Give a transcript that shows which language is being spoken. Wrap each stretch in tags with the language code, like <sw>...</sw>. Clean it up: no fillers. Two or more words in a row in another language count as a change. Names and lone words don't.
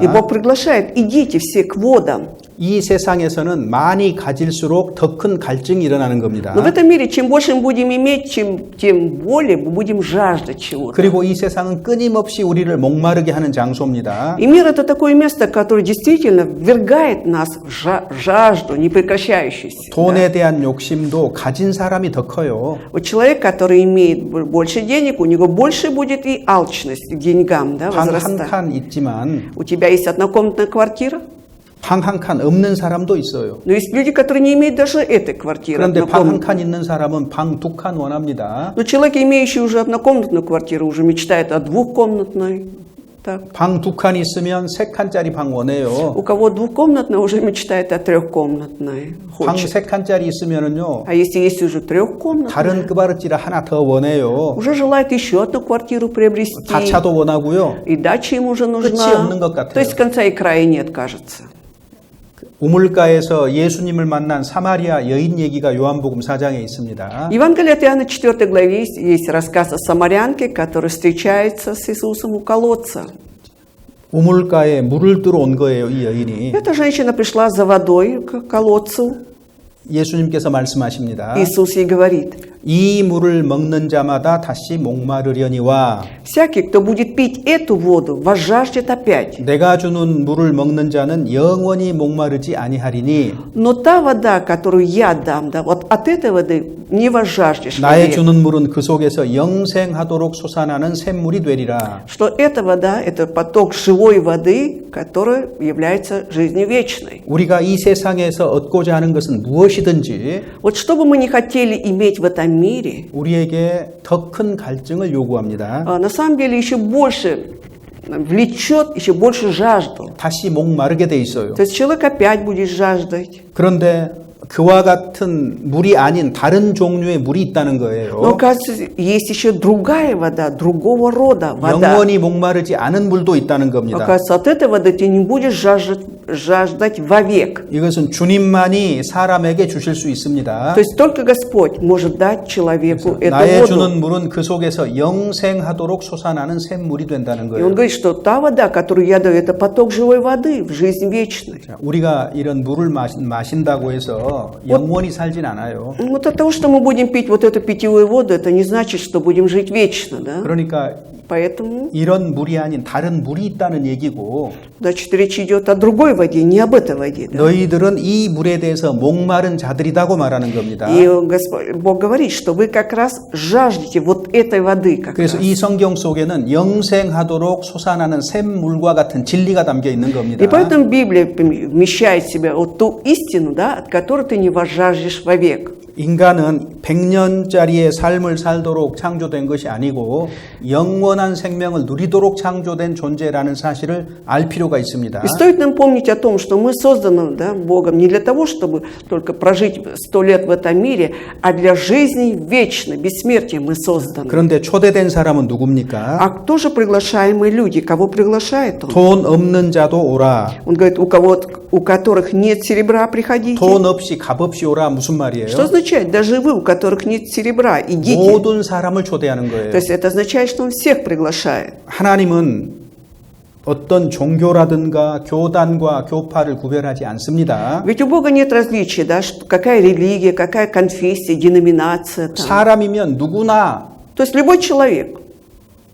<ru>И Бог приглашает, идите все к водам.</ru> <ko>이 세상에서는 많이 가질수록 더 큰 갈증이 일어나는 겁니다.</ko> <ru>Но в этом мире, чем больше мы будем иметь, тем более мы будем жаждать чего-то.</ru> <ko>그리고 이 세상은 끊임없이 우리를 목마르게 하는 장소입니다.</ko> <ru>И мир – это такое место, которое действительно ввергает нас в жажду, непрекращающуюся.</ru> <ko>돈에 대한 욕심도 가진 사람이 더 커요.</ko> <ru>Вот человек, который имеет больше денег, у него больше будет и алчность к деньгам, да,</ru> <ko>방 한</ko> <ru>возрастает.</ru> <ko>칸 있지만</ko> <ru>У тебя есть однокомнатная квартира,</ru> <ko>방 한 칸 없는 사람도 있어요.</ko> <ru>но есть люди, которые не имеют даже этой квартиры.</ru> <ko>그런데 방 한</ko> <ru>однокомнатной.</ru> <ko>칸 있는 사람은 방 두 칸 원합니다.</ko> <ru>Но человек, имеющий уже однокомнатную квартиру, уже мечтает о двухкомнатной. Так.</ru> <ko>방 두 칸 있으면 세 칸짜리 방 원해요.</ko> <ru>У кого двухкомнатная, уже мечтает о трехкомнатной.</ru> <ko>방</ko> <ru>Хочет.</ru> <ko>세 칸짜리 있으면은요.</ko> <ru>А если есть уже трехкомнатная,</ru> <ko>다른 끄바르찌를 하나 더 원해요.</ko> <ru>уже желает еще одну квартиру приобрести.</ru> <ko>다차도 원하고요.</ko> <ru>И дача ему уже</ru> <ko>끝이</ko> <ru>нужна.</ru> <ko>없는 것 같아요.</ko> <ru>То есть конца и края нет, кажется.</ru> <ko>우물가에서 예수님을 만난 사마리아 여인 얘기가 요한복음 4장에 있습니다.</ko> <ru>Евангелие от Иоанна 4 главе есть рассказ о самарянке, которая встречается с Иисусом у колодца.</ru> <ko>우물가에 물을 뜨러 온 거예요, 이 여인이.</ko> <ru>Эта женщина пришла за водой к колодцу.</ru> <ko>예수님께서 말씀하십니다.</ko> <ru>Иисус ей говорит,</ru> <ko>이 물을 먹는 자마다 다시 목마르려니와</ko> <ru>всякий, кто будет пить эту воду, возжаждет опять.</ru> <ko>내가 주는 물을 먹는 자는 영원히 목마르지 아니하리니</ko> <ru>Но та вода, которую я дам, да, вот от этой воды не возжаждешь</ru> <ko>나의</ko> <ru>вовек.</ru> <ko>주는 물은 그 속에서 영생하도록 솟아나는 샘물이 되리라.</ko> <ru>Что эта вода, это поток живой воды, которая является жизнью вечной.</ru> <ko>우리가 이 세상에서 얻고자 하는 것은 무엇이든지</ko> <ru>Вот что бы мы ни хотели иметь в этом мире,</ru> <ko>우리에게 더 큰 갈증을 요구합니다.</ko> <ru>на самом деле еще больше влечет, еще больше жажду.</ru> <ko>다시 목마르게 돼 있어요.</ko> <ru>То есть человек опять будет жаждать.</ru> <ko>그런데 그와 같은 물이 아닌 다른 종류의 물이 있다는</ko> <ru>Но</ru> <ko>거예요.</ko> <ru>оказывается, есть еще другая вода, другого рода вода.</ru> <ko>영원히 목마르지 않은 물도 있다는 겁니다.</ko> <ru>Оказывается, от этой воды ты не будешь жаждать вовек.</ru> <ko>이것은 주님만이 사람에게 주실 수 있습니다.</ko> <ru>То есть только Господь может дать человеку эту</ru> <ko>나의</ko> <ru>воду.</ru> <ko>주는 물은 그 속에서 영생하도록 솟아나는 샘물이 된다는</ko> <ru>И</ru> <ko>거예요.</ko> <ru>он говорит, что та вода, которую я даю, это поток живой воды в жизнь вечной.</ru> <ko>자, 우리가 이런 물을 마신다고 해서 영원히 살진 않아요.</ko> <ru>Вот от того, что мы будем пить вот эту питьевую воду, это не значит, что будем жить вечно, да?</ru> <ko>그러니까</ko> <ru>Поэтому,</ru> <ko>이런 물이 아닌 다른 물이 있다는 얘기고</ko> <ru>значит, речь идет о другой воде, не об этой воде. Да?</ru> <ko>너희들은 이 물에 대해서 목마른 자들이라고 말하는 겁니다.</ko> <ru>И Бог говорит, что вы как раз жаждете вот этой воды. Как</ru> <ko>그래서</ko> <ru>раз.</ru> <ko>이 성경 속에는 영생하도록 솟아나는 샘물과 같은 진리가 담겨 있는 겁니다.</ko> <ru>И поэтому Библия вмещает в себя вот ту истину, да, от которой ты не возжаждешь вовек.</ru> <ko>인간은 100년짜리의 삶을 살도록 창조된 것이 아니고 영원한 생명을 누리도록 창조된 존재라는 사실을 알 필요가 있습니다.</ko> <ru>И стоит нам помнить о том, что мы созданы, да, Богом не для того, чтобы только прожить 100 лет в этом мире, а для жизни вечной, бессмертия мы созданы.</ru> <ko>그런데 초대된 사람은 누굽니까?</ko> <ru>А кто же приглашаемые люди? Кого приглашает он?</ru> <ko>돈 없는 자도 오라.</ko> <ru>Он говорит, у которых нет серебра, приходите.</ru> <ko>돈 없이 값 없이 오라 무슨 말이에요?</ko> <ru>Что означает? Даже вы, у которых нет серебра, идите.</ru> <ko>모든 사람을 초대하는 거예요.</ko> <ru>То есть это означает, что он всех приглашает.</ru> <ko>하나님은 어떤 종교라든가 교단과 교파를 구별하지 않습니다.</ko> <ru>Ведь у Бога нет различия, да, какая религия, какая конфессия, деноминация. Там.</ru> <ko>사람이면 누구나</ko> <ru>То есть любой человек,</ru>